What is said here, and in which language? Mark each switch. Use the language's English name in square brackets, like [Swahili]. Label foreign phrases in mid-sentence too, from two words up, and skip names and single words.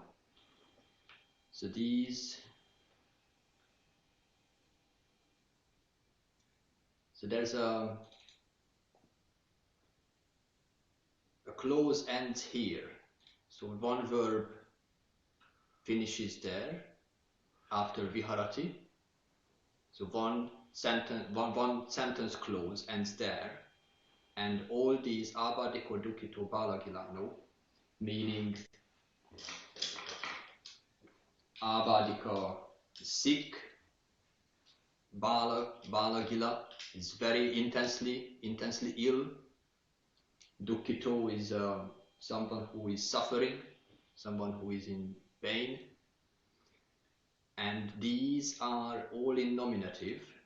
[English] So there's a clause ends here. So one verb finishes there after viharati. So one sentence clause ends there, and all these [Pali] abādiko dukkito Pāla-gilāno, [English] meaning abādika, sick, Gila is very intensely ill. Dukkito is someone who is suffering, someone who is in pain. And these are all in nominative.